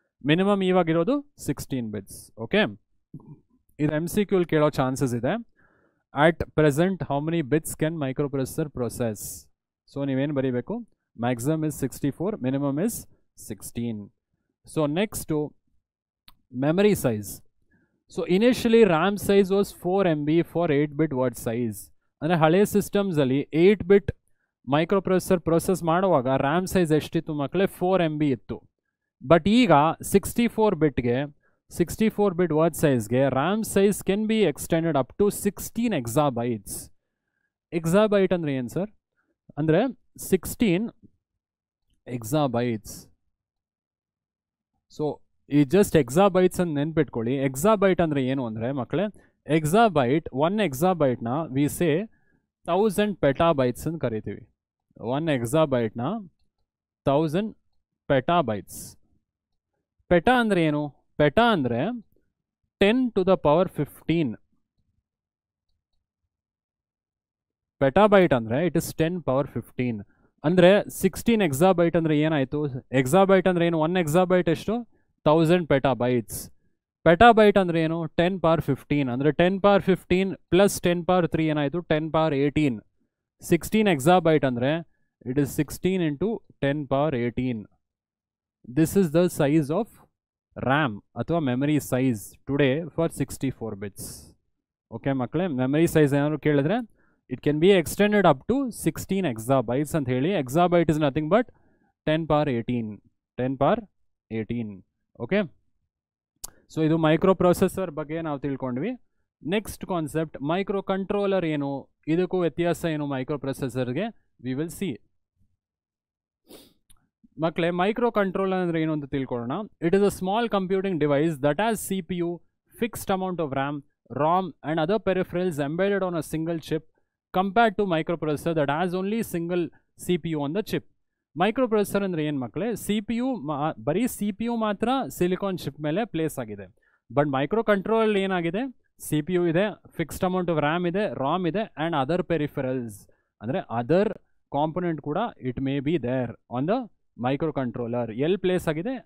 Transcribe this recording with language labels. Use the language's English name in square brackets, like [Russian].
[Kannada] Minimum ಇವಾಗಿರೋದು 16 bits. Okay, ಇದು MCQ ಕೇಳೋ chances ಇದೆ. [English] At present how many bits can microprocessor process? [Kannada] So ನೀವೇನು ಬರೀಬೇಕು? [English] Maximum is 64, minimum is 16. So next memory size. So initially RAM size was 4 MB for 8-bit word size. [Kannada] ಅಂದರೆ ಹಳೆ ಸಿಸ್ಟಮ್ಸಲ್ಲಿ 8-bit microprocessor process ಮಾಡುವಾಗ RAM size ಎಷ್ಟಿತ್ತು ಮಕ್ಕಳೇ? 4 MB ಇತ್ತು. But ಈಗ [English] 64 bit word ಸೈಜ್ಗೆ RAM size can be extended up to 16 exabytes. [Kannada] ಎಕ್ಸಾಬೈಟ್ ಅಂದರೆ ಏನು sir? ಅಂದರೆ 16 exabytes. ಸೊ ಈ ಜಸ್ಟ್ ಎಕ್ಸಾಬೈಟ್ಸ್ ಅಂತ ನೆನ್ಪಿಟ್ಕೊಳ್ಳಿ. ಎಕ್ಸಾಬೈಟ್ ಅಂದರೆ ಏನು ಅಂದರೆ ಮಕ್ಕಳೇ, ಎಕ್ಸಾಬೈಟ್ 1 exabyteನ [English] we say [Kannada] 1000 petabytes ಅಂತ ಕರಿತೀವಿ. 1 exabyteನ 1000 petabytes. ಪೆಟಾ ಅಂದರೆ ಏನು? ಪೆಟಾ ಅಂದರೆ 10 to the power 15. ಪೆಟಾಬೈಟ್ ಅಂದರೆ [English] it is [Kannada] 10 power 15. ಅಂದರೆ 16 exabyte ಅಂದರೆ ಏನಾಯಿತು? ಎಕ್ಸಾಬೈಟ್ ಅಂದರೆ ಏನು? 1 exabyte ಎಷ್ಟು? 1000 petabytes. ಪೆಟಾಬೈಟ್ ಅಂದರೆ ಏನು? 10 power 15. ಅಂದರೆ 10 power 15 ಪ್ಲಸ್ 10 power 3 ಏನಾಯಿತು? 10 power 18. [English] 16 exabyte ಅಂದರೆ it is 16 into 10 power 18. This is the size of RAM ಅಥವಾ memory size today for 64 bits. [Kannada] Okay ಮಕ್ಕಳೇ, ಮೆಮರಿ ಸೈಜ್ ಏನಾದ್ರು ಕೇಳಿದ್ರೆ [English] It can be extended up to 16 exabytes ಅಂತ ಹೇಳಿ. Exabyte is nothing but 10 power 18. 10 power 18. [Kannada] Okay, so ಇದು micro processor ಬಗ್ಗೆ ನಾವು ತಿಳ್ಕೊಂಡ್ವಿ. ನೆಕ್ಸ್ಟ್ ಕಾನ್ಸೆಪ್ಟ್ ಮೈಕ್ರೋ ಕಂಟ್ರೋಲರ್ ಏನು, ಇದಕ್ಕೂ ವ್ಯತ್ಯಾಸ ಏನು ಮೈಕ್ರೋ ಪ್ರೊಸೆಸರ್ಗೆ, [English] We will see. [Kannada] ಮಕ್ಕಳೇ, ಮೈಕ್ರೋ ಕಂಟ್ರೋಲರ್ ಅಂದರೆ ಏನು ಅಂತ ತಿಳ್ಕೊಳ್ಳೋಣ. [English] It is a small computing device that has CPU, fixed amount of RAM, ROM and other peripherals embedded on a single chip compared to microprocessor that has only single CPU on the chip. [Kannada] Micro processor ಅಂದರೆ ಏನು ಮಕ್ಕಳೇ? CPU ಬರೀ CPU ಮಾತ್ರ silicon chip ಮೇಲೆ place ಆಗಿದೆ. But micro controller ಏನಾಗಿದೆ? CPU ಇದೆ, fixed amount of RAM ಇದೆ, ROM ಇದೆ ಆ್ಯಂಡ್ ಅದರ್ ಪೆರಿಫೆರಲ್ಸ್ ಅಂದರೆ ಅದರ್ ಕಾಂಪೊನೆಂಟ್ ಕೂಡ [English] It may be there on the microcontroller. [Kannada] ಎಲ್ಲಿ ಪ್ಲೇಸ್ ಆಗಿದೆ?